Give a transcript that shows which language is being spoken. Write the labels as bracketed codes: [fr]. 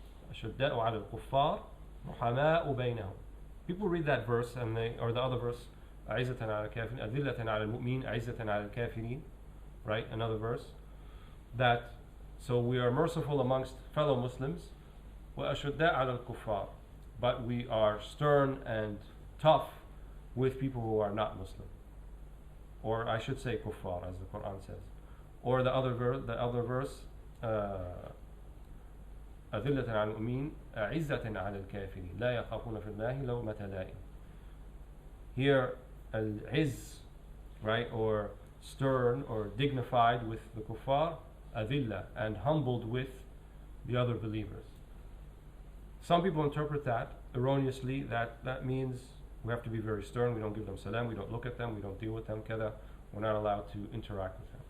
[ar] أشداء على الكفار رحماء بينهم. [en] People read that verse and or the other verse, [ar] أعزة على الكافرين أذلة على المؤمنين أعزة على الكافرين, [en] right? Another verse that, so we are merciful amongst fellow Muslims, [ar] وأشداء على الكفار, [en] but we are stern and tough with people who are not Muslim, or I should say kuffar, as the Quran says. Or the other verse, [ar] أذلة على المؤمنين أعزة على الكافرين لا يخافون في الله لومة لائم. [en] Here, al-izz, right, or stern or dignified with the kuffar, adillah, and humbled with the other believers. Some people interpret that erroneously, that means we have to be very stern, we don't give them salam, we don't look at them, we don't deal with them, kada, we're not allowed to interact with them.